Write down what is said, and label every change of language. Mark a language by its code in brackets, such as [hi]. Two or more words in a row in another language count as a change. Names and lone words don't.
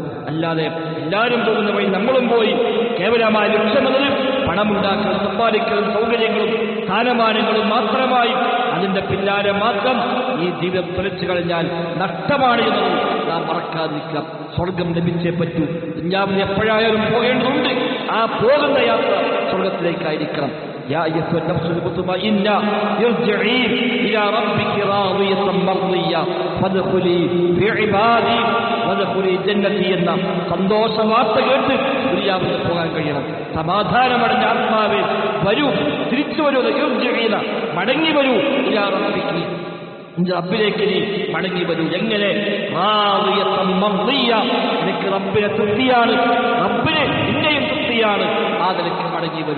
[ml] അല്ലാതെ എല്ലാവരും പോകുന്ന വഴി നമ്മളും പോയി കേവലമായ ലക്ഷ്യമെന്നത് പണമുണ്ടാക്കലും സമ്പാദിക്കലും സൗകര്യങ്ങളും സ്ഥാനമാനങ്ങളും മാത്രമായി അതിന്റെ പിന്നാലെ മാത്രം ഈ ജീവിതം തുലച്ചു കഴിഞ്ഞാൽ നഷ്ടമാണ് എന്നത് നാം മറക്കാതിരിക്കാം. സ്വർഗം ലഭിച്ചേ പറ്റൂ. ദുനിയാവിൽ എപ്പോഴായാലും പോകേണ്ടതുണ്ട്. ആ പോകുന്ന യാത്ര സ്വർഗത്തിലേക്കായിരിക്കണം. [ar] يا أيتها النفس المطمئنة ارجعي إلى ربك راضية مرضية فادخلي في عبادي وادخلي جنتي [ml] എന്ന സന്തോഷ വാർത്ത കേട്ട് ദുനിയാവിൽ പോകാൻ കഴിയണം. സമാധാനമടഞ്ഞ ആത്മാവേ വരൂ, തിരിച്ചു വരൂ, മടങ്ങി വരൂ, [ar] إلى ربك, [ml] റബ്ബിലേക്ക് നീ മടങ്ങി വരൂ. എങ്ങനെ? എനിക്ക് റബ്ബിനെ തൃപ്തിയാണ്, റബ്ബിന് നിന്നെയും തൃപ്തിയാണ്, ആ നിലയ്ക്ക് മടങ്ങി വരൂ.